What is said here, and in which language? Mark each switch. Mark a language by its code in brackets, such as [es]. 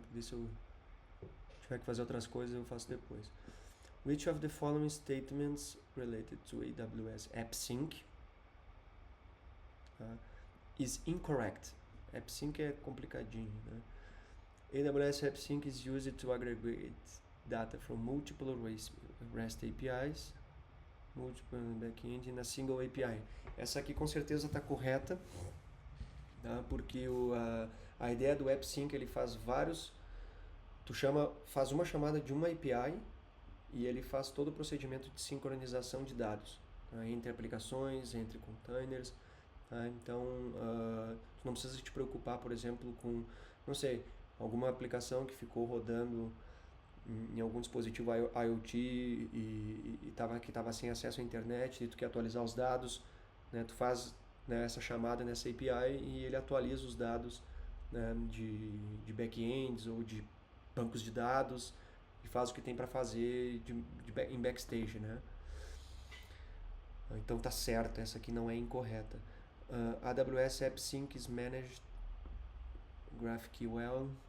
[pt] Porque se eu tiver que fazer outras coisas eu faço depois. [en] Which of the following statements related to AWS AppSync tá? Is incorrect? [pt] AppSync é complicadinho, né? [en] AWS AppSync is used to aggregate data from multiple REST APIs, multiple backend in a single API. [pt] Essa aqui com certeza está correta, tá? Porque a ideia do AppSync ele faz vários. Faz uma chamada de uma API e ele faz todo o procedimento de sincronização de dados, tá? Entre aplicações, entre containers. Tá? Então, tu não precisa te preocupar, por exemplo, com, não sei, alguma aplicação que ficou rodando em algum dispositivo IoT que estava sem acesso à internet e tu quer atualizar os dados, né? Tu faz, né, essa chamada nessa API e ele atualiza os dados, né, de backends ou de bancos de dados e faz o que tem para fazer em backstage, né? Então tá certo, essa aqui não é incorreta. [en] AWS AppSync is managed GraphQL.